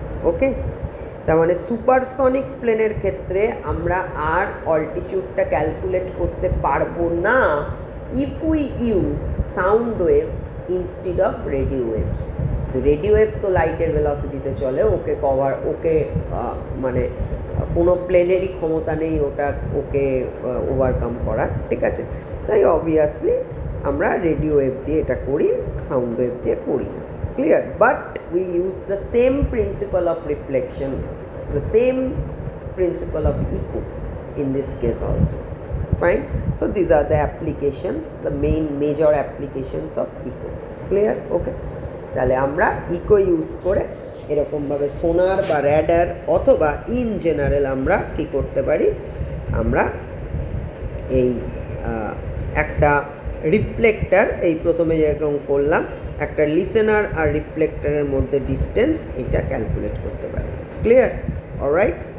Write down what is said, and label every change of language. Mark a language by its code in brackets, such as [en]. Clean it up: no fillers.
[bn] ওকে, তার মানে সুপারসনিক প্লেনের ক্ষেত্রে আমরা আর অল্টিটিউডটা ক্যালকুলেট করতে পারবো না [en] If we use sound wave instead of radio waves. [bn] তো রেডিও ওয়েভ তো লাইটের ভেলোসিটিতে চলে, ওকে মানে কোনো প্লেনেরই ক্ষমতা নেই ওকে ওভারকাম করার, ঠিক আছে? তাই অবভিয়াসলি আমরা রেডিও ওয়েভ দিয়ে এটা করি, সাউন্ড ওয়েভ দিয়ে করি না। [en] Clear? But we use the same principle of reflection, the same principle of echo in this case also. Fine. So these are the applications, the major applications of echo. Clear? [bn] Okay, তাহলে আমরা eco use করে এরকমভাবে সোনার বা radar অথবা in general আমরা কি করতে পারি, আমরা এই একটা রিফ্লেক্টার, এই প্রথমে যেরকম করলাম একটা লিসেনার আর রিফ্লেক্টারের মধ্যে ডিস্টেন্স, এটা ক্যালকুলেট করতে পারি। ক্লিয়ার? অলরাইট।